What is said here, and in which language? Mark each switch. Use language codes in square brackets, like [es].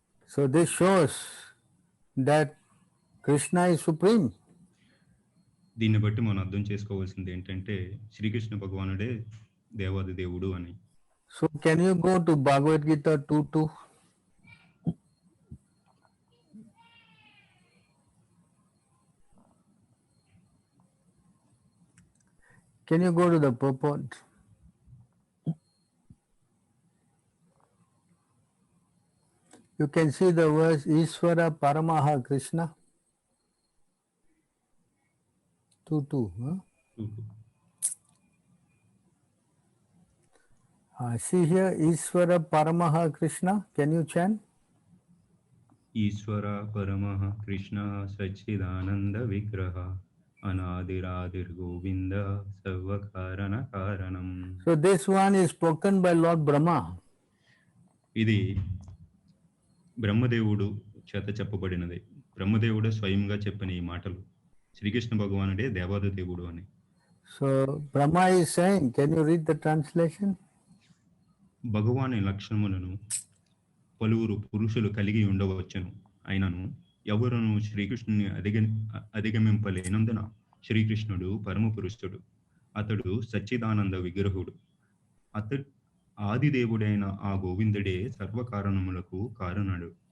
[en] So this shows that Krishna is supreme. [te] దీన్ని బట్టి మనం అర్థం చేసుకోవాల్సింది ఏంటంటే శ్రీకృష్ణ భగవానుడే దేవాది దేవుడు అని. [en] So can you go to Bhagavad Gita 2:2? Can you go to the purport? You can see the verse Ishvara Paramaha Krishna 2:2. See here Ishvara Paramaha Krishna. Can you chant? [sa] ఈశ్వర పరమః కృష్ణ సచ్చిదానంద విగ్రహ అనాదిరాదిర్ గోవింద సర్వకారణ కారణం. [en] So this one is spoken by Lord Brahma. [te] ఇది బ్రహ్మదేవుడు చేత చెప్పబడినది. బ్రహ్మదేవుడు స్వయంగా చెప్పిన ఈ మాటలు శ్రీకృష్ణ భగవానుడే దేవాది దేవుడు అని. [en] So Brahma is saying, can you read the translation? [te] భగవాని లక్షణములను పలువురు పురుషులు కలిగి ఉండవచ్చును, అయినను ఎవరును శ్రీకృష్ణుని అధిగమింపలేనందున శ్రీకృష్ణుడు పరమ పురుషుడు, అతడు సచ్చిదానంద విగ్రహుడు, ఆదిదేవుడైన ఆ గోవిందుడే సర్వకారణములకు కారణుడు.